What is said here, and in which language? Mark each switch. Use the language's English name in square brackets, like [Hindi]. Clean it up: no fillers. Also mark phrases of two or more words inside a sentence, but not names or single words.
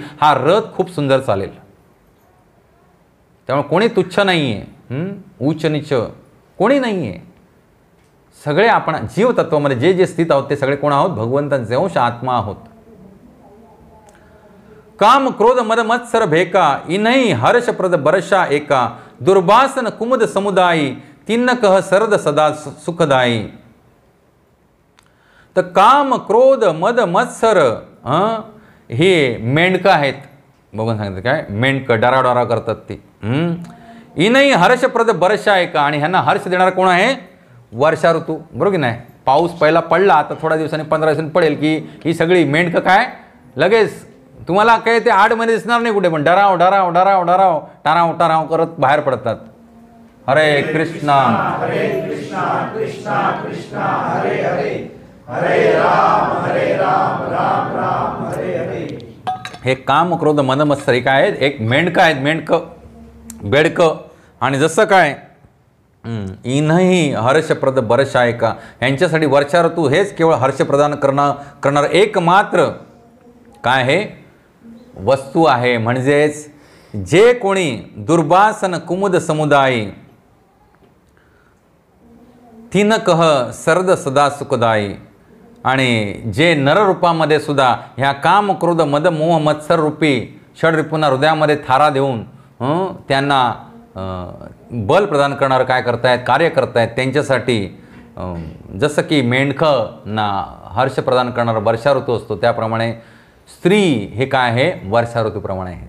[Marathi] हा रथ खूप सुंदर चालेल. त्यामुळे कोणी तुच्छ नाही आहे, उच्च नीच कोणी नाही आहे. सगळे आपण जीवतत्वामध्ये जे जे स्थित आहोत ते सगळे कोण आहोत? भगवंतांचे अंश आत्मा आहोत. [Awadhi] काम क्रोध मद मत्सर भेका, इन्हई हर्षप्रद बरशा एका, दुर्वासन कुमुद समुदायी, तिन्न कह सरद सदा सुखदायी. [Marathi] तर काम क्रोध मद मत्सर हे मेंढकं आहेत. बघून सांगितलं काय? मेंढकं डराडोरा करतात ते. [Awadhi] इन्हई हर्षप्रद बरशा एका, [Marathi] आणि ह्यांना हर्ष देणारा कोण आहे? वर्षा ऋतू. बरोबर की नाही? पाऊस पहिला पडला, आता थोड्या दिवसांनी 15 दिवसांनी पडेल की ही सगळी मेंढकं काय लगेच तुम्हाला काही ते आडमध्ये दिसणार नाही कुठे, पण डराव डराव डराव डराव टाराव टाराव करत बाहेर पडतात. [Sanskrit] हरे कृष्णा कृष्णा कृष्णा हरे हरे, हरे राम राम हरे हरे. [Marathi] हे काम क्रोध मद मत्सर हे काय आहेत? एक मेंढकं आहेत, मेंढकं बेडकं. आणि जसं काय [Awadhi] इनही हर्षप्रद बरशायका, [Marathi] यांच्यासाठी वर्षा ऋतू हेच केवळ हर्ष प्रदान करणार एकमात्र काय आहे वस्तू आहे. म्हणजेच जे कोणी [Awadhi] दुर्वासन कुमुद समुदायी तीन कह सरद सदा सुखदायी, [Marathi] आणि जे नररूपामध्ये सुद्धा ह्या काम क्रोध मद मोह मत्सर रूपी षडरिपूंना हृदयामध्ये थारा देऊन त्यांना बल प्रदान करणार काय करतायत, कार्य करतायत. त्यांच्यासाठी जसं की मेंढकंना हर्ष प्रदान करणारा वर्षा ऋतू असतो, त्याप्रमाणे स्त्री हे काय आहे वर्षा ऋतूप्रमाणे आहे.